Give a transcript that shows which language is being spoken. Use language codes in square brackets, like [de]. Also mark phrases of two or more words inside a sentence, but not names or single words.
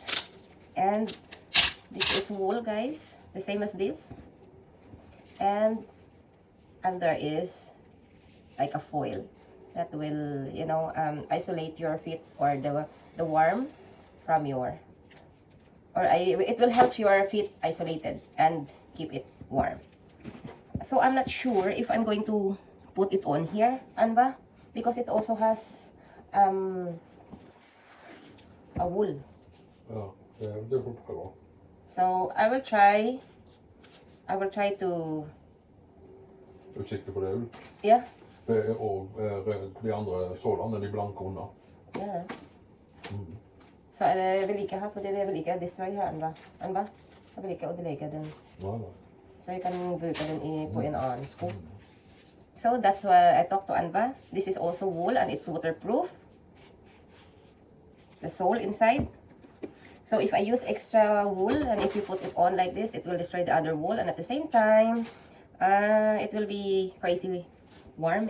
[en] And this is wool, guys, the same as this, and there is like a foil that will isolate your feet, or the warm from your, it will help your feet isolated and keep it warm. So I'm not sure if I'm going to put it on here, Anba, because it also has a wool. [no] Oh. Det går bra. [en] So I will try to. [no] Du sikker på det? [en] Yeah. [no] Og de andre sålene, de blanke under. [en] Yeah. [no] Så jeg vil ikke ha på det, jeg vil ikke destroy her, Anba. Jeg vil ikke ødelegge den. Nei. Så jeg kan bruke den på en annen sko. [en] So that's why I talked to Anba. This is also wool and it's waterproof. The sole inside. So if I use extra wool and if you put it on like this, it will destroy the other wool, and at the same time, it will be crazy warm.